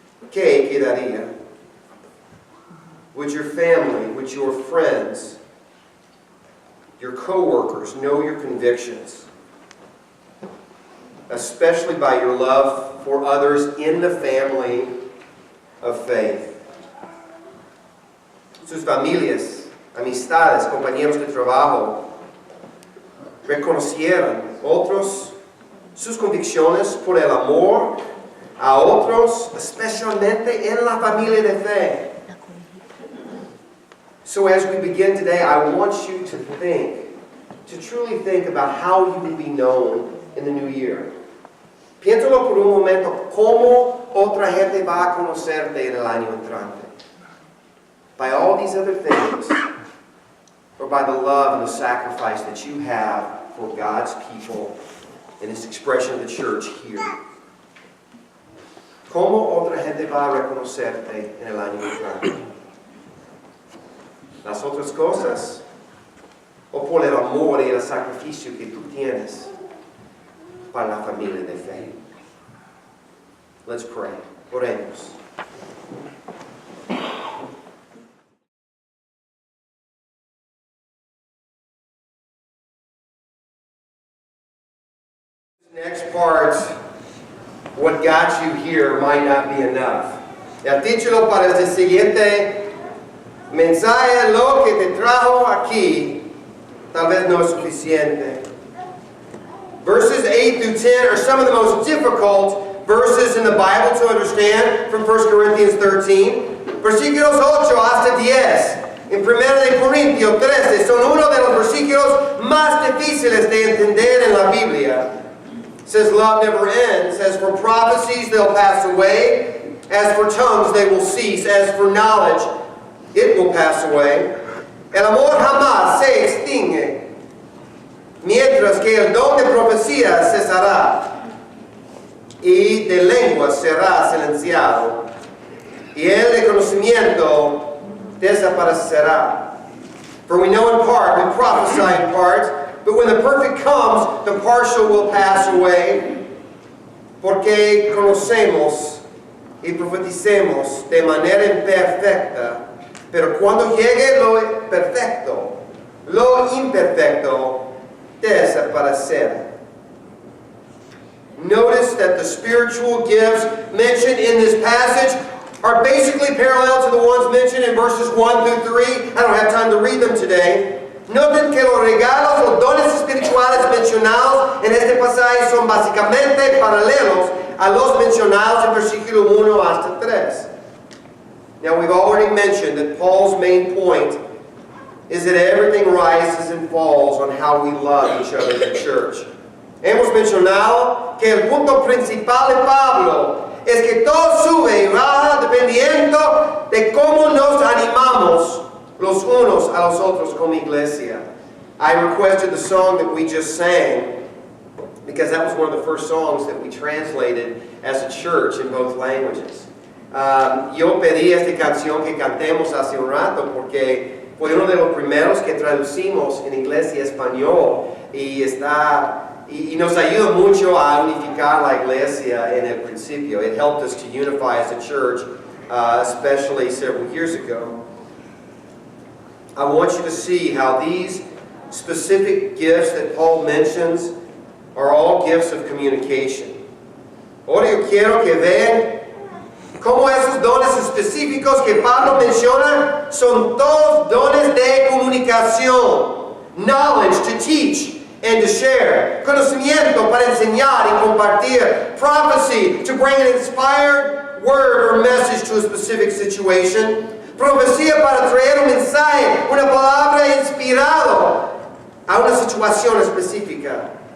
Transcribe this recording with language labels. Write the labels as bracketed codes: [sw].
[es] ¿Qué quedaría? [en] Would your family, would your friends, your co-workers know your convictions? Especially by your love for others in the family of faith. [es] Sus familias, amistades, compañeros de trabajo reconocieron otros sus convicciones por el amor a otros, especialmente en la familia de fe. [en] So as we begin today, I want you to truly think about how you will be known in the new year. [es] Piénsalo por un momento, ¿cómo otra gente va a conocerte en el año entrante? [en] By all these other things, or by the love and the sacrifice that you have for God's people in this expression of the church here? [es] ¿Cómo otra gente va a reconocerte en el año entrante? Las otras cosas, o por el amor y el sacrificio que tú tienes para la familia de fe. [en] Let's pray. [es] Oremos. [en] Next part, what got you here might not be enough. [es] El título para este siguiente mensaje, lo que te trajo aquí, tal vez no es suficiente. [en] Verses 8 through 10 are some of the most difficult verses in the Bible to understand from 1 Corinthians 13. [es] Versículos 8 hasta 10 en 1 Corintios 13 son uno de los versículos más difíciles de entender en la Biblia. [en] It says love never ends. As for prophecies, they'll pass away. As for tongues, they will cease. As for knowledge, it will pass away. [es] El amor jamás se extingue, mientras que el don de profecía cesará y de lengua será silenciado, y el de conocimiento desaparecerá. [en] For we know in part, we prophesy in part, but when the perfect comes, the partial will pass away, [es] porque conocemos y profeticemos de manera imperfecta, pero cuando llegue lo perfecto, lo imperfecto desaparecerá. [en] Notice that the spiritual gifts mentioned in this passage are basically parallel to the ones mentioned in verses 1 through 3. I don't have time to read them today. [es] Noten que los regalos, los dones espirituales mencionados en este pasaje son básicamente paralelos a los mencionados en versículo 1 hasta 3. [en] Now we've already mentioned that Paul's main point is that everything rises and falls on how we love each other in the church. [es] Hemos mencionado que el punto principal de Pablo es que todo sube y baja dependiendo de cómo nos animamos los unos a los otros como iglesia. [en] I requested the song that we just sang because that was one of the first songs that we translated as a church in both languages. [es] Yo pedí esta canción que cantemos hace un rato porque fue uno de los primeros que traducimos en inglés y español y nos ayuda mucho a unificar la iglesia en el principio. [en] It helped us to unify as a church, especially several years ago. I want you to see how these specific gifts that Paul mentions are all gifts of communication. [es] Ahora yo quiero que vean cómo esos dones específicos que Pablo menciona son todos dones de comunicación. [en] Knowledge to teach and to share. [es] Conocimiento para enseñar y compartir. [en] Prophecy to bring an inspired word or message to a specific situation. [es] Profecía para traer un mensaje, una palabra inspirado a una situación específica.